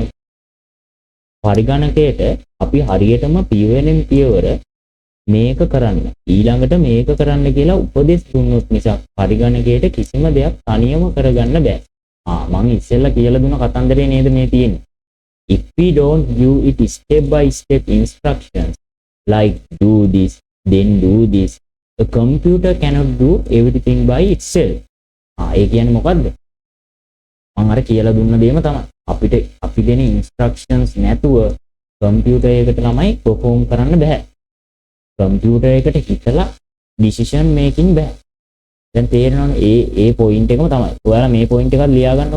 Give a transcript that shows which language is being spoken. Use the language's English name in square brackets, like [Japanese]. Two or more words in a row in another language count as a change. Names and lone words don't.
[Sinhala] පරිගණකයට අපි හරියටම පියවරෙන් පියවර මේක කරන්න ඊළඟට මේක කරන්න කියලා උපදෙස් දුන්නොත් නිසා පරිගණකයට කිසිම දෙයක් තනියම කරගන්න බෑ. මම ඉස්සෙල්ලා කියලා දුන්න කතන්දරේ නේද මේ තියෙන්නේ. [English] If we don't give it step by step instructions like do this then do this, the computer cannot do everything by itself. [Sinhala] ඒ කියන්නේ මොකද්ද? මම අර කියලා දුන්න දෙයම තමයි. අපි දෙන instructions නැතුව කම්පියුටර් එකට ළමයි perform කරන්න බෑ. කම්පියුටර් එකට හිතලා [English] decision making [Sinhala] බෑ. දැන් තේරෙනවනේ ඒ point එකම තමයි. ඔයාලා මේ point එකත් ලියා ගන්නකො.